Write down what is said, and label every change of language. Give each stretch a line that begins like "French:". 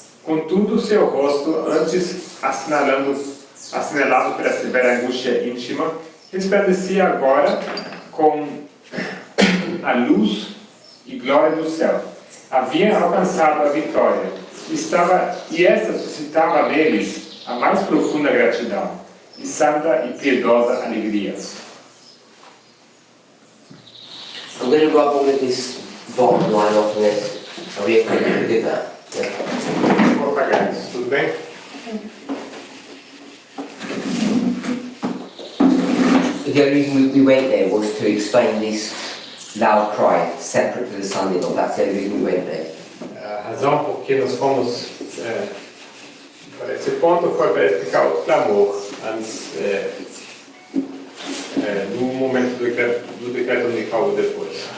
Portuguese: Contudo, seu rosto, antes assinalado pela severa angústia íntima, resplandecia agora com a luz e glória do céu. Havia alcançado a vitória, e esta suscitava neles a mais profunda gratidão, e santa e piedosa alegria.
English: I'm going to rub all of this bottom line off and let's, are we okay to do that? Yeah.
Portuguese: Vou apagar isso, tudo bem?
English: The only reason we went there was to explain this loud cry separate to the Sunday law. That's the only reason we went there.
Portuguese: A razão por que nós fomos para esse ponto foi para explicar o clamor antes do momento do decreto dominical depois.